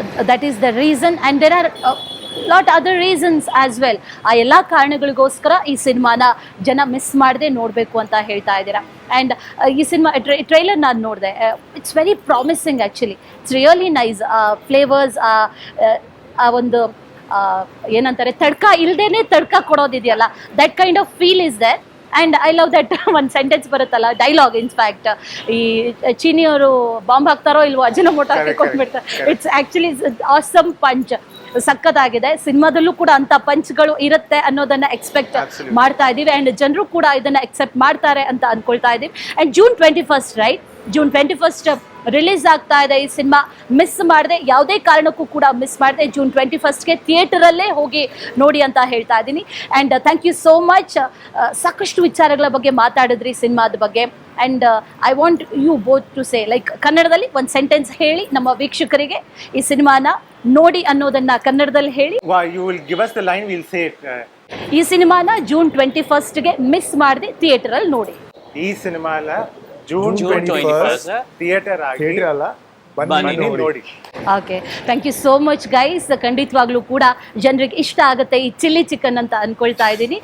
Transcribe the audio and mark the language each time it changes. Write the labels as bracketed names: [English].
[English] That is the reason, and there are lot other reasons as well. [Kannada] ಆ ಎಲ್ಲ ಕಾರಣಗಳಿಗೋಸ್ಕರ ಈ ಸಿನಿಮಾನ ಜನ ಮಿಸ್ ಮಾಡದೆ ನೋಡಬೇಕು ಅಂತ ಹೇಳ್ತಾ ಇದ್ದೀರಾ. [English] and [Kannada] ಈ ಸಿನಿಮಾ ಟ್ರೈಲರ್ ನಾನು ನೋಡಿದೆ. [English] It's very promising actually. It's really nice. [Kannada] Flavours, ಆ ಒಂದು ಏನಂತಾರೆ, ತಡ್ಕ ಇಲ್ದೇನೆ tadka ಕೊಡೋದಿದೆಯಲ್ಲ, [English] That kind of feel is there. And I love that [Kannada] ಒಂದು ಸೆಂಟೆನ್ಸ್ ಬರುತ್ತಲ್ಲ, ಡೈಲಾಗ್. ಇನ್ಫ್ಯಾಕ್ಟ್ ಈ ಚೀನಿಯವರು ಬಾಂಬ್ ಹಾಕ್ತಾರೋ ಇಲ್ವೋ, Ajinomoto ಹಾಕಿಕೊಂಡ್ಬಿಡ್ತಾರೆ. [English] It's actually awesome punch. [Kannada] ಸಕ್ಕತ್ತಾಗಿದೆ. ಸಿನಿಮಾದಲ್ಲೂ ಕೂಡ ಅಂಥ ಪಂಚ್ಗಳು ಇರುತ್ತೆ ಅನ್ನೋದನ್ನ ಎಕ್ಸ್ಪೆಕ್ಟ್ ಮಾಡ್ತಾ ಇದ್ದೀವಿ. ಆ್ಯಂಡ್ ಜನರು ಕೂಡ ಇದನ್ನ ಎಕ್ಸೆಪ್ಟ್ ಮಾಡ್ತಾರೆ ಅಂತ ಅಂದ್ಕೊಳ್ತಾ ಇದ್ದೀವಿ. And June 21st, right? June 21st release ಆಗ್ತಾ ಇದೆ ಈ ಸಿನಿಮಾ. ಮಿಸ್ ಮಾಡದೆ, ಯಾವುದೇ ಕಾರಣಕ್ಕೂ ಕೂಡ ಮಿಸ್ ಮಾಡದೆ ಜೂನ್ 21ಗೆ ಥಿಯೇಟರಲ್ಲೇ ಹೋಗಿ ನೋಡಿ ಅಂತ ಹೇಳ್ತಾ ಇದ್ದೀನಿ. [English] And thank you so much. [Kannada] ಸಾಕಷ್ಟು ವಿಚಾರಗಳ ಬಗ್ಗೆ ಮಾತಾಡಿದ್ರಿ ಸಿನಿಮಾದ ಬಗ್ಗೆ. [English] and I want you both to say, [Kannada] like ಕನ್ನಡದಲ್ಲಿ ಒಂದು ಸೆಂಟೆನ್ಸ್ ಹೇಳಿ ನಮ್ಮ ವೀಕ್ಷಕರಿಗೆ ಈ ಸಿನಿಮಾನ ನೋಡಿ ಅನ್ನೋದನ್ನ ಕನ್ನಡದಲ್ಲಿ ಹೇಳಿ. [English] Wow, you will give us the line, we'll say it. [Kannada] ಈ ಸಿನಿಮಾನ ಜೂನ್ 21ಗೆ ಮಿಸ್ ಮಾಡದೆ ಥಿಯೇಟರಲ್ಲಿ ನೋಡಿ. ಈ ಸಿನಿಮಾನ ಜೂನ್ [English] June 21st. [Kannada] ಥಿಯೇಟರ್ ಆಗಿ ಥಿಯೇಟರ್ ಅಲ್ಲ, ಬನ್ನಿ ನೋಡಿ. [English] Okay, thank you so much guys. [Kannada] ಖಂಡಿತವಾಗ್ಲೂ ಕೂಡ ಜನರಿಗೆ ಇಷ್ಟ ಆಗುತ್ತೆ ಈ ಚಿಲ್ಲಿ ಚಿಕನ್ ಅಂತ ಅನ್ಕೊಳ್ತಾ ಇದ್ದೀನಿ.